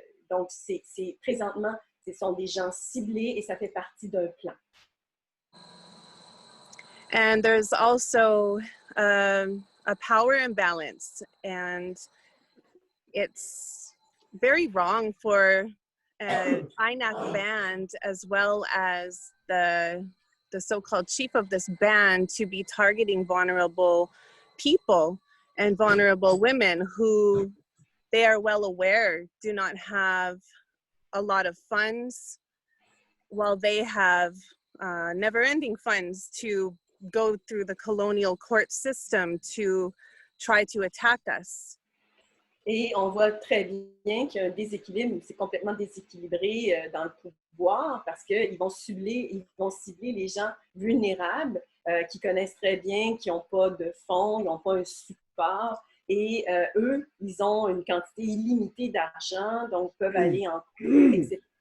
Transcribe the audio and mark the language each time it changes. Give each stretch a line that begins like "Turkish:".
French: Donc, c'est présentement, ce sont des gens ciblés et ça fait partie d'un plan.
English: And there's also a power imbalance, and it's very wrong for an INAC band as well as the so-called chief of this band to be targeting vulnerable people and vulnerable women who they are well aware do not have a lot of funds, while they have never-ending funds to go through the colonial court system to try to attack us.
French: Et on voit très bien qu'il y a un déséquilibre, c'est complètement déséquilibré dans le pouvoir parce qu'ils vont cibler les gens vulnérables qui connaissent très bien, qui n'ont pas de fonds, ils n'ont pas un support. Et eux, ils ont une quantité illimitée d'argent, donc peuvent aller en cours, etc.